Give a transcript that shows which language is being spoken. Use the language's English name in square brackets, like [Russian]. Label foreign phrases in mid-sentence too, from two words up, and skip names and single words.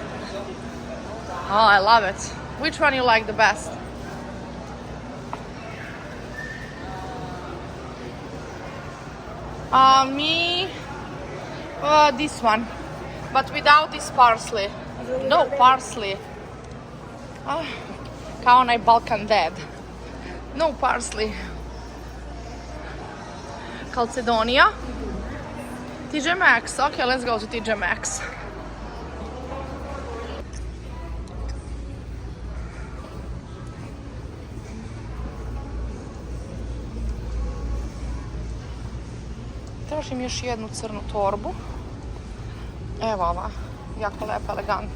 [English] Oh, I love it. Which one you like the best? Me, this one, but without this parsley. No parsley. [Serbian] Ah, kao onaj Balkan Dead. [English] No parsley. Calcedonia. TJ Maxx. Okay, let's go to TJ Maxx. [Serbian] Tražim još jednu crnu torbu. Evo ova, jako lepa, elegantna.